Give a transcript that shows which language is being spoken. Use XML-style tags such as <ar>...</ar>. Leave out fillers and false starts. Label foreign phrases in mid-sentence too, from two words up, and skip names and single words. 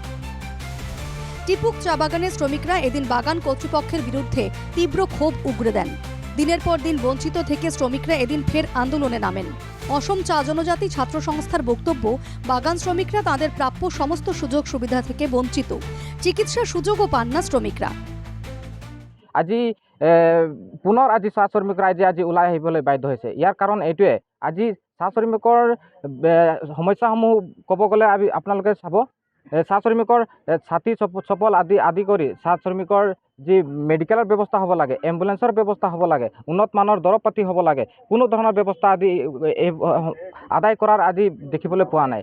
<bn>টিপুক চা বাগানের শ্রমিকরা এদিন বাগান কর্তৃপক্ষের বিরুদ্ধে তীব্র ক্ষোভ উগরে দেন। দিনের পর দিন বঞ্চিত থেকে শ্রমিকরা এদিন ফের আন্দোলনে নামেন। অসম চা জনজাতি ছাত্র সংস্থার বক্তব্য, বাগান শ্রমিকরা তাদের প্রাপ্য সমস্ত সুযোগ সুবিধা থেকে বঞ্চিত, চিকিৎসার সুযোগও পান না শ্রমিকরা।</bn> <as>আজি পুনৰ আজি চাহ শ্ৰমিকৰ আজি ওলাই আহিবলৈ বাধ্য হৈছে। ইয়াৰ কাৰণ এইটোৱে, আজি চাহ শ্ৰমিকৰ সমস্যাসমূহ ক'ব গ'লে আপোনালোকে চাব, চাহ শ্ৰমিকৰ ছাতি চপল আদি কৰি চাহ শ্ৰমিকৰ যি মেডিকেলৰ ব্যৱস্থা হ'ব লাগে, এম্বুলেন্সৰ ব্যৱস্থা হ'ব লাগে, উন্নত মানৰ দৰৱ পাতি হ'ব লাগে, কোনো ধৰণৰ ব্যৱস্থা আদায় কৰাৰ আজি দেখিবলৈ পোৱা নাই।</as>